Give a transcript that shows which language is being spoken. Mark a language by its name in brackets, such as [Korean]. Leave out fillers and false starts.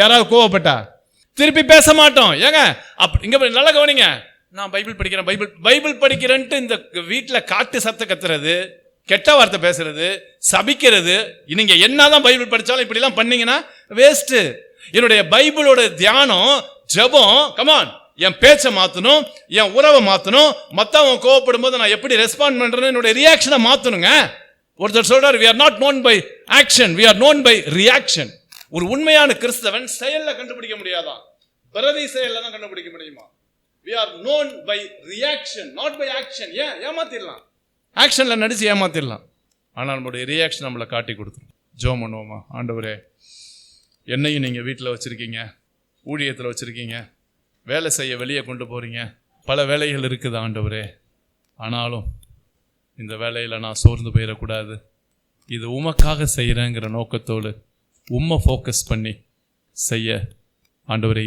[Tamil] யாராவது கோவப்பட்டா திருப்பி பேச மாட்டோம். ஏங்க இங்க நல்லா கவனிங்க, நான் பைபிள் படிக்கிறேன்ட்டு இந்த வீட்டில் காட்டு சத்த கத்துறது, கெட்ட வார்த்தை பேசுறது, சபிக்கிறது, நீங்க என்னதான் பைபிள் படிச்சாலும் இப்படிலாம் பண்ணீங்கன்னா வேஸ்ட். என்னுடைய பைபிளோட தியானம், ஜெபம், கமான், என் பேச்சை மாற்றணும், என் உறவை மாற்றணும், மற்றவங்க கோவப்படும் போது நான் எப்படி ரெஸ்பாண்ட் பண்றேன்னு என்னுடைய ரியாக்ஷனை மாற்றணுங்க. ஒருத்தர் சொல்றாரு, [English] we are not known by action, we are known by reaction. [Tamil] ஒரு உண்மையான கிறிஸ்தவன் செயல்ல கண்டுபிடிக்க முடியாதான், பிரதி செயல்ல தான் கண்டுபிடிக்க முடியுமா? [English] we are known by reaction, not by action. [Tamil] ஏமாத்திடலாம், ஆக்ஷன்ல நடிச்சு ஏமாத்திடலாம், ஆனால் நம்மளுடைய ரியாக்ஷன் நம்மளை காட்டி கொடுத்துரும். ஜெபம் பண்ணுவோமா? ஆண்டவரே, என்னையும் நீங்கள் வீட்டில் வச்சுருக்கீங்க, ஊழியத்தில் வச்சுருக்கீங்க, வேலை செய்ய வெளியே கொண்டு போகிறீங்க, பல வேலைகள் இருக்குது ஆண்டவரே. ஆனாலும் இந்த வேலையில் நான் சோர்ந்து போயிடக்கூடாது, இது உமக்காக செய்கிறேங்கிற நோக்கத்தோடு உம்மை ஃபோக்கஸ் பண்ணி செய்ய ஆண்டவரே.